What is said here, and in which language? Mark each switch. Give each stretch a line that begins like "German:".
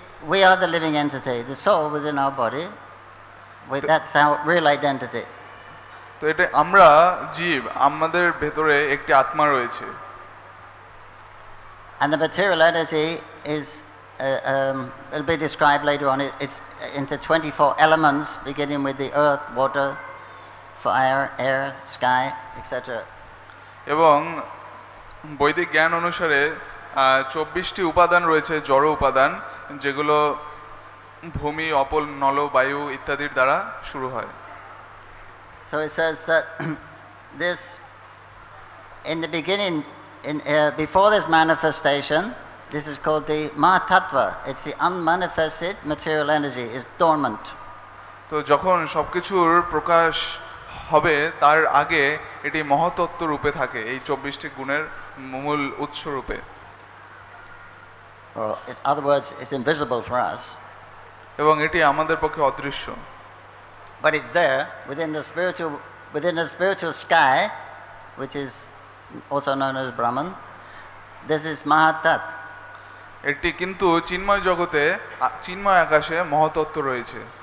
English: We are the living entity, the soul within our body. That's our real identity.
Bangla: তো এটা আমরা জীব, আমাদের ভেতরে একটি আত্মা রয়েছে।
English: And the material energy is will be described later on. It's into 24 elements, beginning with the earth, water, fire, air, sky, etc.
Bangla: এবং বৈদিক জ্ঞান অনুসারে 24টি উপাদান রয়েছে, জড় উপাদান, যেগুলো ভূমি, অপল, নল, বায়ু ইত্যাদির দ্বারা শুরু হয়।
English: So it says that this, in the beginning, before this manifestation, this is called the Mahatattva. It's the unmanifested material energy, is dormant.
Bangla: তো যখন সবকিছুর প্রকাশ হবে তার আগে এটি মহাতত্ত্ব রূপে থাকে, এই 24টি গুণের মূল উৎস রূপে।
English: Or in other words, it's invisible for us.
Bangla: এবং এটি আমাদের পক্ষে অদৃশ্য।
English: But it's there within the spiritual sky, which is also known as Brahman. This is Mahatat.
Bangla: এটি কিন্তু চিন্ময় জগতে, চিন্ময় আকাশে মহাতত্ত্ব রয়েছে।